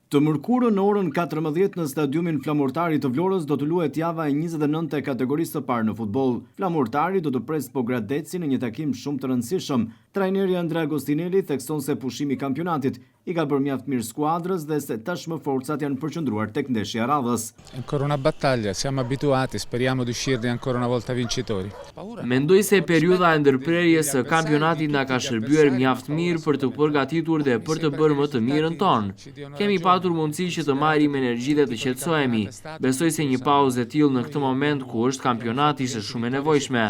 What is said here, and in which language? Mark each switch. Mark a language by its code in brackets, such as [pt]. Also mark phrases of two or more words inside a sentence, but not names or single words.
[sq] Të mërkurën në orën 14 në stadiumin Flamurtari të Vlorës do të luhet java e 29 e kategorisë së parë në futboll. Flamurtari do të pres Pogradeci në një takim shumë të rëndësishëm. Trajneri Andrea Agostinelli thekson se pushimi i kampionatit i ka bërë mjaft mirë skuadrës dhe se tashmë forcat janë përqendruar tek ndeshja e radhës. [it] Ancora una battaglia, siamo abituati, speriamo di uscirne ancora una volta vincitori. [sq] Mendoj se periudha e ndërprerjes së kampionatit na ka shërbyer mjaft mirë për të përgatitur dhe për të bërë më të mirën tonë. Kemi patur mundësi që të marrim energji dhe të qetësohemi. Besoj se një pauzë e tillë në këtë moment ku është kampionati është shumë e nevojshme.